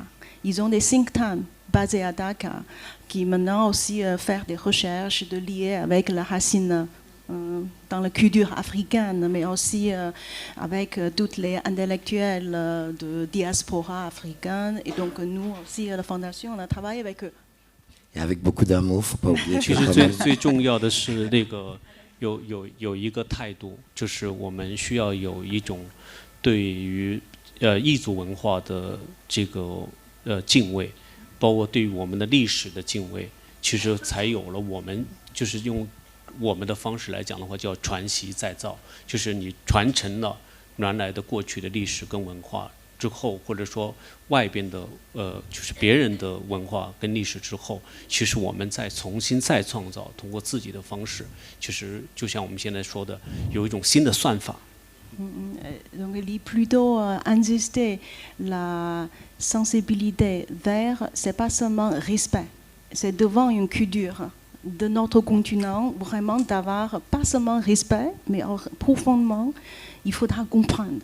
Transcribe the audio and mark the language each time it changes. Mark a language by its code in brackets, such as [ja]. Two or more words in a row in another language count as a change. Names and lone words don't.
[fr] Ils ont des [en] think tanks [fr] basés à Dakar qui maintenant aussi font des recherches de lier avec la racine dans la culture africaine, mais aussi avec toutes les intellectuels de diaspora africaine. Et donc nous aussi, à la Fondation, on a travaillé avec eux. Et avec beaucoup d'amour, faut pas oublier. [zh] 其实最重要的是那个有一个态度，就是我们需要有一种对于异族文化的这个敬畏，包括对于我们的历史的敬畏，其实才有了我们就是用我们的方式来讲的话，叫传习再造，就是你传承了原来的过去的历史跟文化之后，或者说外边的就是别人的文化跟历史之后，其实我们再重新再创造，通过自己的方式，其实就像我们现在说的，有一种新的算法。 [fr] Donc il est plutôt insister la sensibilité vers, c'est pas seulement respect, c'est devant une culture de notre continent, vraiment d'avoir pas seulement respect, mais profondément, il faudra comprendre.